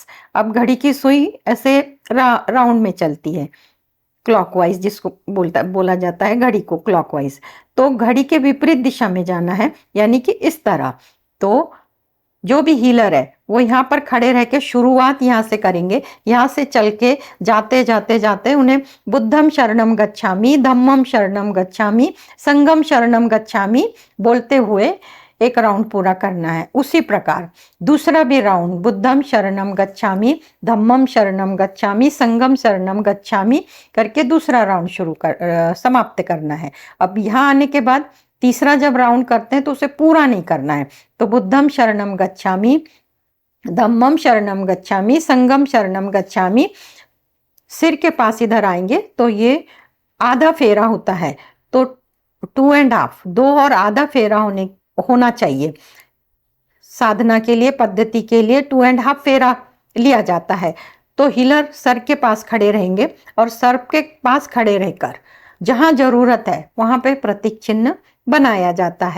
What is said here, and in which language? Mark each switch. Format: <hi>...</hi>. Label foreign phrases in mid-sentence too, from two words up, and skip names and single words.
<hi>अब घड़ी की सुई ऐसे राउंड में चलती है, क्लॉकवाइज, जिसको बोला जाता है घड़ी को क्लॉकवाइज। तो घड़ी के विपरीत दिशा में जाना है, यानी कि इस तरह। तो जो भी हीलर है वो यहाँ पर खड़े रह के शुरुआत यहाँ से करेंगे, यहाँ से चल के जाते जाते जाते उन्हें</hi> <pi>बुद्धम शरणम गच्छामि, धम्मम शरणम गच्छामि, संगम शरणम गच्छामि</pi> <hi>बोलते हुए एक राउंड पूरा करना है। उसी प्रकार दूसरा भी राउंड</hi> <pi>बुद्धम शरणम गच्छामि, धम्मम शरणम गच्छामि, संगम शरणम गच्छामि</pi> <hi>करके दूसरा राउंड समाप्त करना है। अब यहाँ आने के बाद तीसरा जब राउंड करते हैं तो उसे पूरा नहीं करना है।</hi> <pi>तो बुद्धम शरणम गच्छामि, धम्मम शरणम गच्छामि, संगम शरणम गच्छामि,</pi> <hi>सिर के पास इधर आएंगे तो ये आधा फेरा होता है। तो 2.5, 2 और आधा फेरा होना चाहिए। साधना के लिए, पद्धति के लिए 2.5 फेरा लिया जाता है। तो हीलर सर के पास खड़े रहेंगे और सर के पास खड़े रहकर जहां जरूरत है वहां पे प्रतीक चिन्ह बनाया जाता है।</hi>